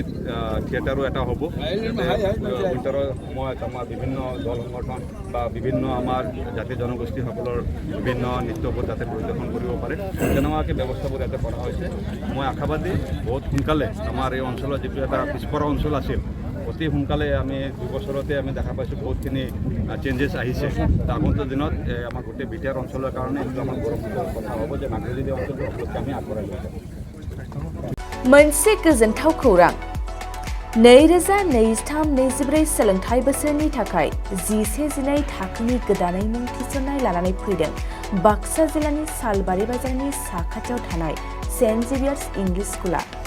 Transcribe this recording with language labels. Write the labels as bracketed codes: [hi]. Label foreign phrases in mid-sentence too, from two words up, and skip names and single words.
[as] থিয়েটাৰো এটা হ'ব উইণ্টাৰৰ সময়ত আমাৰ বিভিন্ন দল সংগঠন বা বিভিন্ন আমাৰ জাতি জনগোষ্ঠীসকলৰ বিভিন্ন নৃত্যবোৰ যাতে পৰিদৰ্শন কৰিব পাৰে তেনেকুৱাকৈ ব্যৱস্থাবোৰ ইয়াতে কৰা হৈছে মই আশাবাদী বহুত সোনকালে আমাৰ এই অঞ্চলৰ যিটো এটা পিছপৰা অঞ্চল আছিল অতি সোনকালে আমি 2 বছৰতে আমি দেখা পাইছোঁ বহুতখিনি চেঞ্জেছ আহিছে আগন্তুক দিনত আমাৰ গোটেই বিটিআৰ অঞ্চলৰ কাৰণে এইটো আমাৰ গৌৰৱৰ কথা হ'ব যে নাগৰিক অঞ্চলটো আমি আগবঢ়াই লৈ যাম [brx] मोनसे गोजोनथाव खौरां 2023-24 सोलोंथाइ बोसोरनि थाखाय 11-12 थाखोनि गोदानै मुं थिसननाय लानानै फैदों बाक्सा जिल्लानि सालबारि बाजारनि साखाथियाव थानाय सेन्ट जेभियार्स इंलिश स्कुला